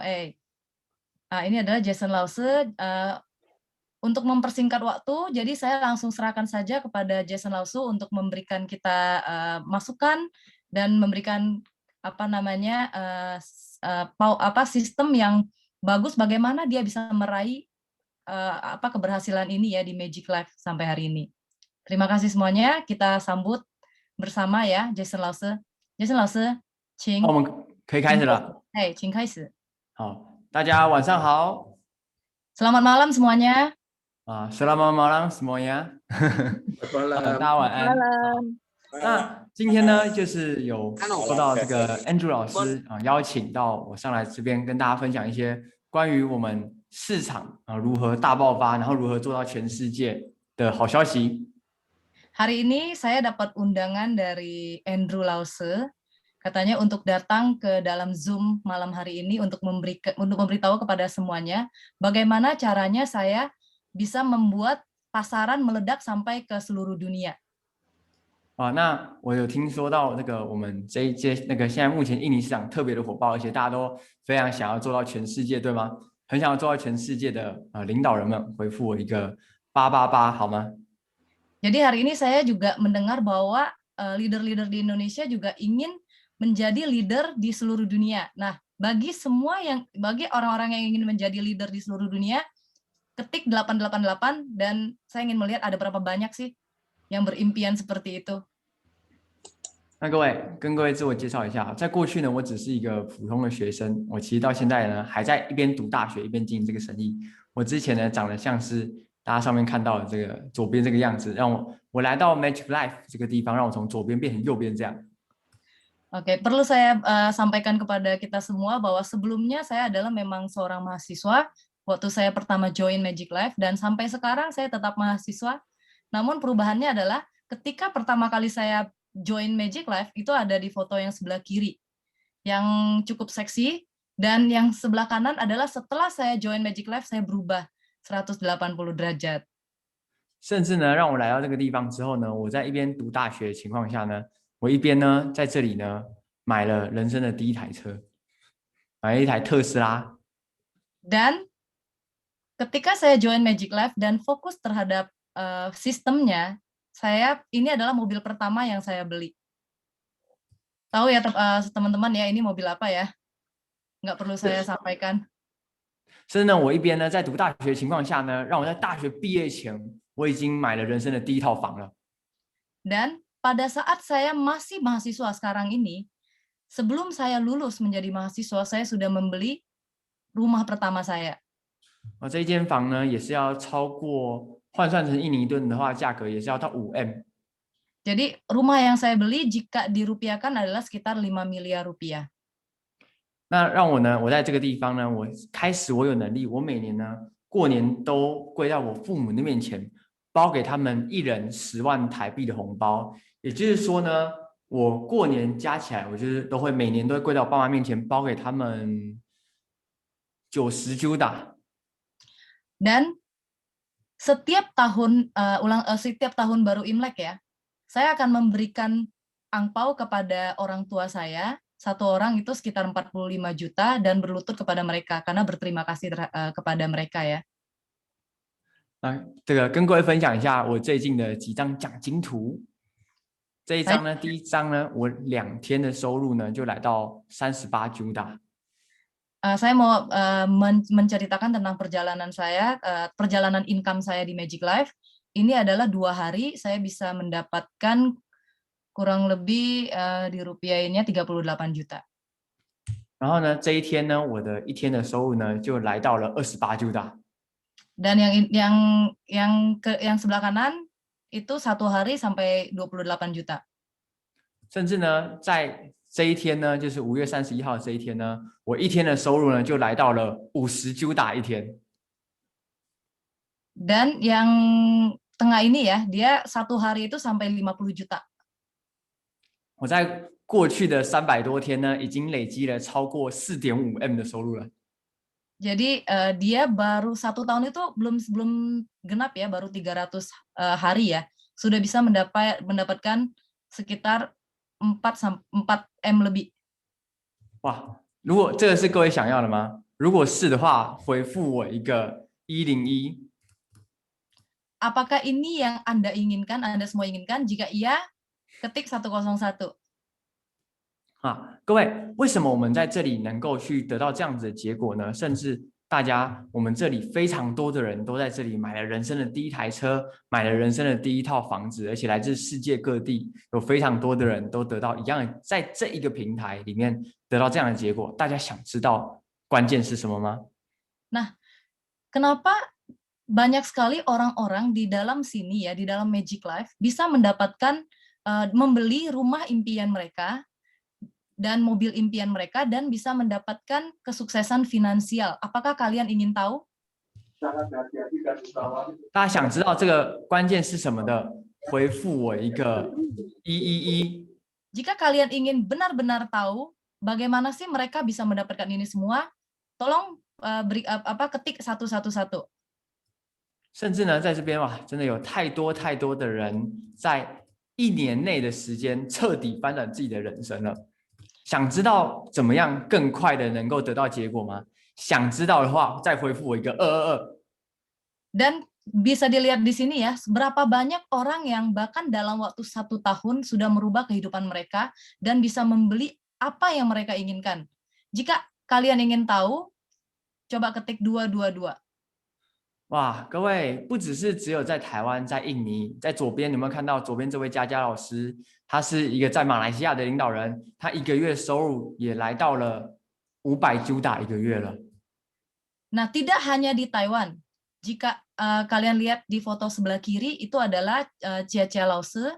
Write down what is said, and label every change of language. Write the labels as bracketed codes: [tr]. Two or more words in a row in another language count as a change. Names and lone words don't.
[id] Ini adalah Jason Lawson. Untuk mempersingkat waktu, jadi saya langsung serahkan saja kepada Jason Lawson untuk memberikan kita masukan dan memberikan sistem yang bagus bagaimana dia bisa meraih keberhasilan ini ya di Magic Life sampai hari ini. Terima kasih semuanya. Kita sambut bersama ya Jason Lawson. [zh] Jason Lawson, 请。我们可以开始了。请开始。好，大家晚上好。 [id] Selamat malam semuanya. Selamat malam semuanya。 Selamat [zh] 大 [id] malam. [zh] 家晚安。那今天呢，就是有受到这个 Andrew 老师邀请到我上来这边跟大家分享一些关于我们市场如何大爆发，然后如何做到全世界的好消息。 [id] Hari ini saya dapat undangan dari Andrew Lawson, katanya untuk datang ke dalam Zoom malam hari ini untuk memberitahu kepada semuanya bagaimana caranya saya bisa membuat pasaran meledak sampai ke seluruh dunia. [zh] 那我有听说到那个我们这一届那个现在目前印尼市场特别的火爆，而且大家都非常想要做到全世界，对吗？很想要做到全世界的领导人们回复我一个888好吗？ [id] Jadi hari ini saya juga mendengar bahwa leader-leader di Indonesia juga ingin menjadi leader di seluruh dunia. Nah, bagi orang-orang yang ingin menjadi leader di seluruh dunia, ketik 888 dan saya ingin melihat ada berapa banyak sih yang berimpian seperti itu. [zh] 那跟各位自我介绍一下，在过去呢，我只是一个普通的学生，我其实到现在呢还在一边读大学一边经营这个生意。我之前呢长得像是大家上面看到的这个左边这个样子，让我来到 Magic Life 这个地方，让我从左边变成右边这样。 [id] Oke, perlu saya sampaikan kepada kita semua bahwa sebelumnya saya adalah memang seorang mahasiswa waktu saya pertama join Magic Life dan sampai sekarang saya tetap mahasiswa. Namun perubahannya adalah ketika pertama kali saya join Magic Life itu ada di foto yang sebelah kiri yang cukup seksi dan yang sebelah kanan adalah setelah saya join Magic Life saya berubah 180 derajat. [zh] 甚至呢，让我来到这个地方之后呢，我在一边读大学的情况下呢，我一边呢在这里呢买了人生的第一台车，买了一台特斯拉。 [id] Dan ketika saya join Magic Life dan fokus terhadap sistemnya, ini adalah mobil pertama yang saya beli. Tahu ya teman-teman ya ini mobil apa ya? Nggak perlu saya sampaikan. [zh] 甚至呢，我一边呢在读大学的情况下呢，让我在大学毕业前，我已经买了人生的第一套房了。 [id] Dan pada saat saya masih mahasiswa sekarang ini, sebelum saya lulus menjadi mahasiswa, saya sudah membeli rumah pertama saya. [zh] 这一间房呢，也是要超过换算成印尼盾的话，价格也是要到 5M。 [id] Jadi rumah yang saya beli jika dirupiahkan adalah sekitar 5 miliar rupiah. [zh] 那让我呢，我在这个地方呢，我有能力，我每年呢过年都跪在我父母的面前，包给他们1人10万台币的红包。也就是说呢，我过年加起来，我就是每年都会跪在我爸妈面前，包给他们90 juta。 [id] Dan setiap tahun baru Imlek ya, saya akan memberikan angpau kepada orang tua saya. Satu orang itu sekitar 45 juta dan berlutut kepada mereka karena berterima kasih kepada mereka ya. [zh] 这个跟各位分享一下我最近的几张奖金图。这一张呢，第一张呢，我2天的收入呢就来到38 juta。 [id] Saya mau menceritakan tentang perjalanan saya, perjalanan income saya di Magic Life. Ini adalah 2 hari saya bisa mendapatkan kurang lebih dirupiahinnya 38 juta. [zh] 然后呢，这一天呢，我的1天的收入呢就来到了28 juta。 [id] Dan yang sebelah kanan itu 1 hari sampai 28 juta. [zh] 甚至呢，在这一天呢，就是5月31号这一天呢，我1天的收入呢就来到了50 juta 1天。 [id] Dan yang tengah ini ya, dia 1 hari itu sampai 50 juta. [zh] 我在过去的300多天呢，已经累积了超过 4.5M 的收入了。 [id] Jadi dia baru 1 tahun itu belum genap ya, baru 300 hari ya, sudah bisa mendapatkan sekitar 4M lebih. [zh] 哇，如果这个是各位想要的吗？如果是的话，回复我一个101。 [id] Apakah ini yang Anda inginkan, Anda semua inginkan? Jika iya, ketik 101. [zh] 各位，为什么我们在这里能够去得到这样子的结果呢？甚至大家，我们这里非常多的人都在这里买了人生的第1台车，买了人生的第1套房子，而且来自世界各地，有非常多的人都得到一样的，在这一个平台里面得到这样的结果。大家想知道关键是什么吗？ [id] Nah, kenapa banyak sekali orang-orang di dalam sini ya, di dalam Magic Life bisa mendapatkan membeli rumah impian mereka dan mobil impian mereka dan bisa mendapatkan kesuksesan finansial. Apakah kalian ingin tahu? [zh] 大家想知道这个关键是什么的，回复我一个111。 [id] Jika kalian ingin benar-benar tahu bagaimana sih mereka bisa mendapatkan ini semua, tolong ketik 111. [zh] 甚至呢，在这边哇，真的有太多的人在1年内的时间彻底翻转自己的人生了。想知道怎么样更快的能够得到结果吗？想知道的话，再回复我一个222。 [id] Dan bisa dilihat di sini ya, berapa banyak orang yang bahkan dalam waktu 1 tahun sudah merubah kehidupan mereka dan bisa membeli apa yang mereka inginkan. Jika kalian ingin tahu, coba ketik 222. [zh] 哇，各位，不只有在台湾，在印尼，在左边有没有看到左边这位佳佳老师？他是一个在马来西亚的领导人，他1个月收入也来到了500 juta 1个月了。 [id] Nah, tidak hanya di Taiwan. Jika kalian lihat di foto sebelah kiri, itu adalah Chia Lause.